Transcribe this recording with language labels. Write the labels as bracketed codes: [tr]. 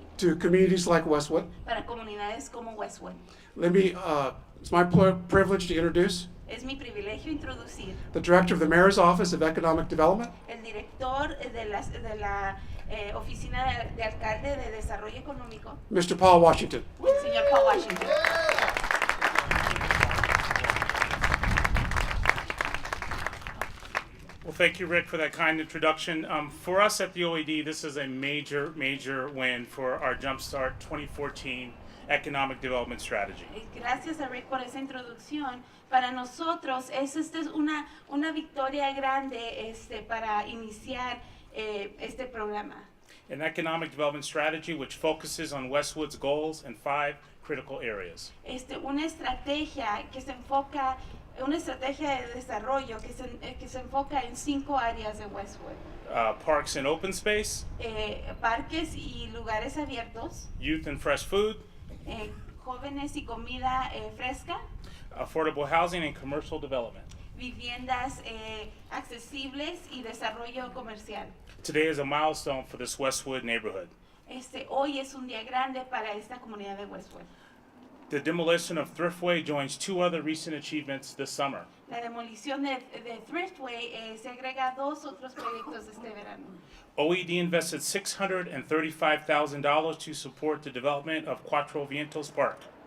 [en] to communities like Westwood. [es] para comunidades como Westwood. [en] It's my privilege to introduce [es] Es mi privilegio introducir [en] the Director of the Mayor's Office of Economic Development, [es] el director de la Oficina de Alcalde de Desarrollo Económico, [en] Mr. Paul Washington. [es] el señor Paul Washington. [en] Well, thank you, Rick, for that kind introduction. For us at the OED, this is a major, major win for our Jumpstart 2014 economic development strategy. [es] Gracias a Rick por esa introducción. Para nosotros esta es una victoria grande para iniciar este programa. [en] An economic development strategy which focuses on Westwood's goals in 5 critical areas. [es] Una estrategia una estrategia de desarrollo que se enfoca en 5 áreas de Westwood. [en] Parks and open space, [es] Parques y lugares abiertos, [en] youth and fresh food, [es] jóvenes y comida fresca, [en] affordable housing and commercial development. [es] viviendas accesibles y desarrollo comercial. [en] Today is a milestone for this Westwood neighborhood. [es] Hoy es un día grande para esta comunidad de Westwood. [en] The demolition of Thriftway joins 2 other recent achievements this summer. [es] La demolición de Thriftway se agrega a 2 otros proyectos este verano. [en] OED invested $635,000 to support the development of Cuatro Vientos Park.